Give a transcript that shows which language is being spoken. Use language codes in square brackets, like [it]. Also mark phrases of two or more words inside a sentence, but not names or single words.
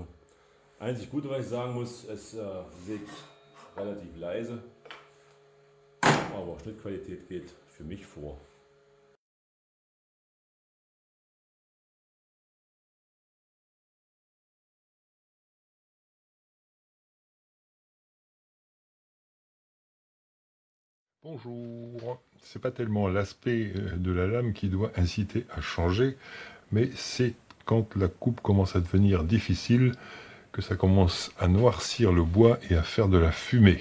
[de] Einzig Gute, was ich sagen muss, es sägt relativ leise, aber Schnittqualität geht für mich vor. [fr] Bonjour, c'est pas tellement l'aspect de la lame qui doit inciter à changer, mais c'est quand la coupe commence à devenir difficile que ça commence à noircir le bois et à faire de la fumée.